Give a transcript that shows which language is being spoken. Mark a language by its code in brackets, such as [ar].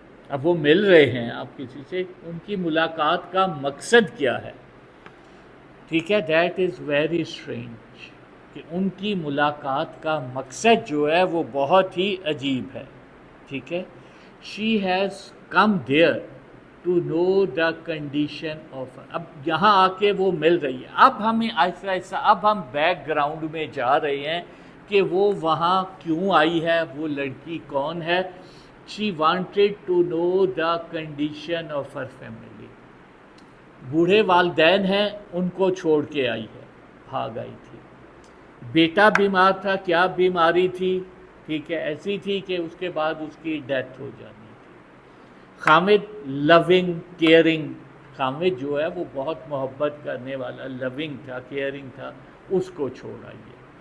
[ur] اب وہ مل رہے ہیں آپ کسی سے، ان کی ملاقات کا مقصد کیا ہے، ٹھیک ہے۔ [en] that is very strange, [ur] کہ ان کی ملاقات کا مقصد جو ہے وہ بہت ہی عجیب ہے، ٹھیک ہے۔ [en] She has come there to know the condition of. [ur] اب یہاں آ کے وہ مل رہی ہے. اب ہمیں آہستہ آہستہ اب ہم بیک گراؤنڈ میں جا رہے ہیں کہ وہ وہاں کیوں آئی ہے, وہ لڑکی کون ہے. [en] She wanted to know the condition of her family. [ur] بوڑھے والدین ہیں, ان کو چھوڑ کے آئی ہے, بھاگ آئی تھی. بیٹا بیمار تھا, کیا بیماری تھی, ٹھیک ہے, ایسی تھی کہ اس کے بعد اس کی ڈیتھ ہو جانی تھی. خامد لونگ کیئرنگ, خامد جو ہے وہ بہت محبت کرنے والا, لونگ تھا, کیئرنگ تھا, اس کو چھوڑ آئی ہے.